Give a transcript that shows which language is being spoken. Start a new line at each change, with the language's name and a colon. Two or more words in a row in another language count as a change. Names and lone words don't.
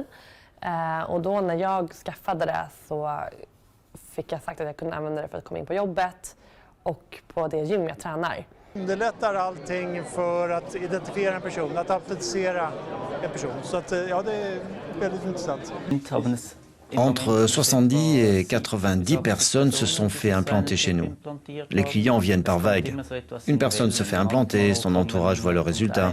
Swedish: Och då när jag skaffade det så fick jag sagt att jag kunde använda det för att komma in på jobbet och på det gym jag tränar. Det lättar allting för att identifiera en person, att autentisera en person. Så att, ja, det är väldigt intressant.
French: Entre 70 et 90 personnes se sont fait implanter chez nous. Les clients viennent par vagues. Une personne se fait implanter, son entourage voit le résultat.